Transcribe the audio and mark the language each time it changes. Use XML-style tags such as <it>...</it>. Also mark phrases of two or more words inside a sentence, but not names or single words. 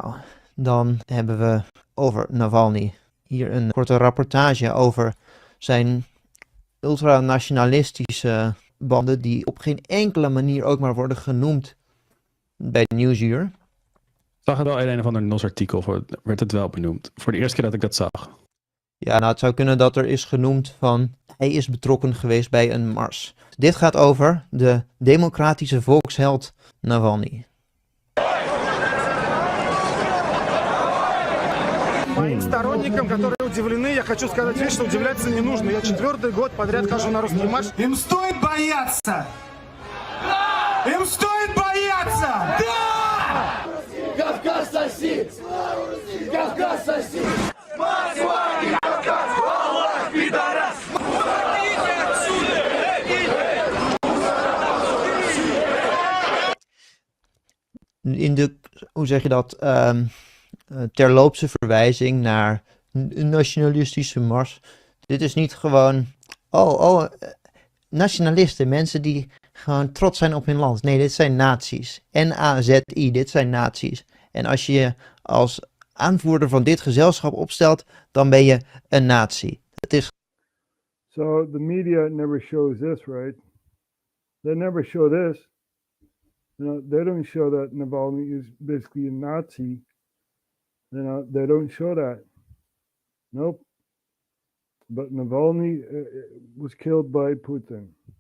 <nl>Nou, Dan hebben we over Navalny hier een korte rapportage over zijn ultranationalistische banden die op geen enkele manier ook maar worden genoemd bij Nieuwsuur. Zag het wel in een of ander NOS-artikel, werd het wel benoemd. Voor de eerste keer dat ik dat zag. Ja, nou het zou kunnen dat er is genoemd van hij is betrokken geweest bij een mars. Dit gaat over de democratische volksheld Navalny.</nl> <ru>Моим сторонникам, которые удивлены, я хочу сказать вещь, что удивляться не нужно. Я 4-й год подряд хожу на русский марш. Им стоит бояться! Да! Им стоит бояться! Да! Кавказ соси! Кавказ соси! Москва! Кавказ! Аллах, пидорас! Уходите отсюда!</ru> <nl>In de, hoe zeg je dat, terloopse verwijzing naar een nationalistische mars. Dit is niet gewoon, nationalisten, mensen die gewoon trots zijn op hun land. Nee, dit zijn nazi's. N-A-Z-I, dit zijn nazi's. En als je je als aanvoerder van dit gezelschap opstelt, dan ben je een nazi. Het is...</nl> <en>So the media never shows this, right? They never show this. You know, they don't show that Navalny is basically a Nazi. You know, they don't show that. Nope. But Navalny was killed by Putin.</en>